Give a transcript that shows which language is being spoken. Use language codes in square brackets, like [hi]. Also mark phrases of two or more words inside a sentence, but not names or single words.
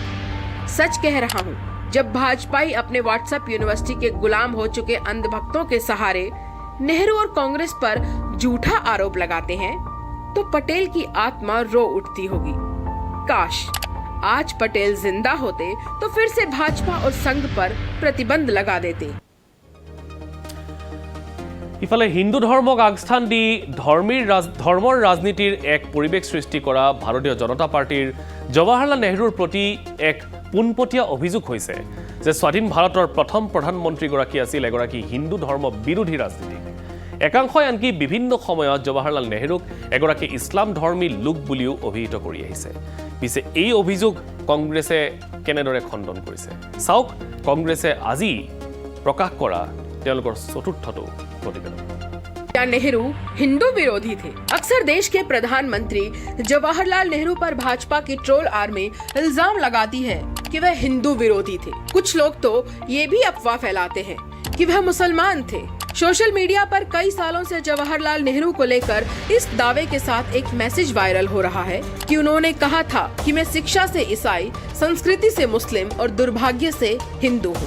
[hi] सच कह रहा हूँ, जब भाजपाई अपने [en] WhatsApp University [hi] के गुलाम हो चुके अंधभक्तों के सहारे नेहरू और कांग्रेस पर झूठा आरोप लगाते हैं तो पटेल की आत्मा रो उठती होगी। काश आज पटेल जिंदा होते तो फिर से भाजपा और संघ पर प्रतिबंध लगा देते। [as] ইফালে হিন্দু ধৰ্মক আগস্থান দি ধৰ্মৰ ৰাজনীতিৰ এক পৰিৱেশ সৃষ্টি কৰা ভাৰতীয় জনতা পাৰ্টিৰ জৱাহৰলাল নেহৰুৰ প্ৰতি এক পোনপটীয়া অভিযোগ হৈছে যে স্বাধীন ভাৰতৰ প্ৰথম প্ৰধানমন্ত্ৰীগৰাকী আছিল এগৰাকী হিন্দু ধৰ্ম বিৰোধী ৰাজনীতিক একাংশই আনকি বিভিন্ন সময়ত জৱাহৰলাল নেহৰুক এগৰাকী ইছলাম ধৰ্মী লোক বুলিও অভিহিত কৰি আহিছে। পিছে এই অভিযোগ কংগ্ৰেছে কেনেদৰে খণ্ডন কৰিছে চাওক কংগ্ৰেছে আজি প্ৰকাশ কৰা তেওঁলোকৰ চতুৰ্থটো প্ৰতিবেদন। [hi] क्या नेहरू हिंदू विरोधी थे? अक्सर देश के प्रधानमंत्री जवाहरलाल नेहरू पर भाजपा की [en] troll army [hi] इल्जाम लगाती है कि वह हिंदू विरोधी थे। कुछ लोग तो ये भी अफवाह फैलाते हैं कि वह मुसलमान थे। [en] social media [hi] पर कई सालों से जवाहरलाल नेहरू को लेकर इस दावे के साथ एक मैसेज वायरल हो रहा है कि उन्होंने कहा था कि मैं शिक्षा से ईसाई, संस्कृति से मुस्लिम और दुर्भाग्य से हिंदू हूँ।